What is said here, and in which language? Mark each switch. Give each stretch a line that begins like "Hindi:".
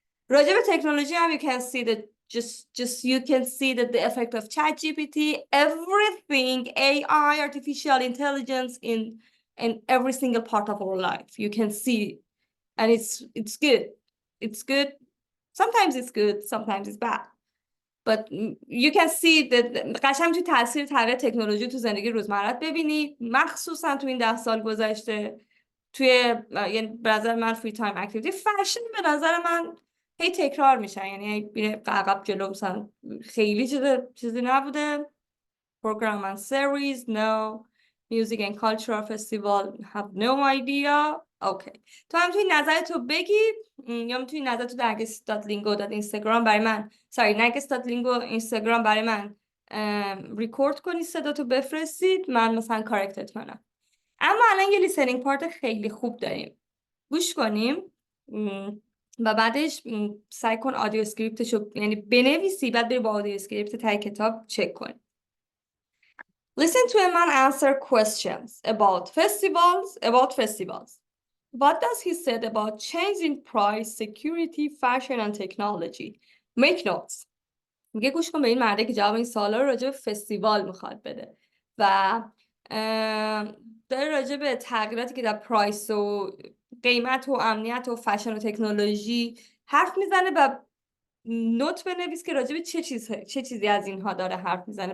Persian: راجع به تکنولوژی هم
English: you can see that you can see that the effect of ChatGPT, everything, AI, artificial intelligence in every single part of our life. You can see, and it's good. It's good. Sometimes it's good, sometimes it's bad. But you can see that
Persian: قشنگ توی تاثیر تغییر تکنولوژی تو زندگی روزمرت ببینی، مخصوصا تو این 10 سال گذشته. توی یعنی به نظر من فری تایم اکتیویتی فشن به نظر من هی تکرار میشن، یعنی میره عقب جلو، مثلا خیلی چیزی نبوده.
English: Program and series, no. Music and cultural festival, have no idea. Okay.
Persian: تو هم توی نظرتو بگی، یا میتونی نظرتو در narges.lingo.instagram برای من narges.lingo اینستاگرام برای من ریکورد کنی، صداتو بفرستید، من مثلا کارکتت کنم. اما الان یه لیسنینگ پارت خیلی خوب داریم، گوش کنیم و بعدش سعی کن آدیو اسکریپتشو یعنی بنویسی، بعد بری با آدیو اسکریپت تای کتاب چک کن.
English: Listen to a man answer questions about festivals. What does he said about change in price, security, fashion and technology? Make notes.
Persian: میگه گوش کن به این مرده که جواب این سوالا رو راجع به فستیوال میخواد بده و داره راجع به تغییراتی که در پرایس و قیمت و امنیت و فشن و تکنولوژی حرف میزنه و نوت بنویس که راجع به چه چیزی از اینها داره حرف میزنه.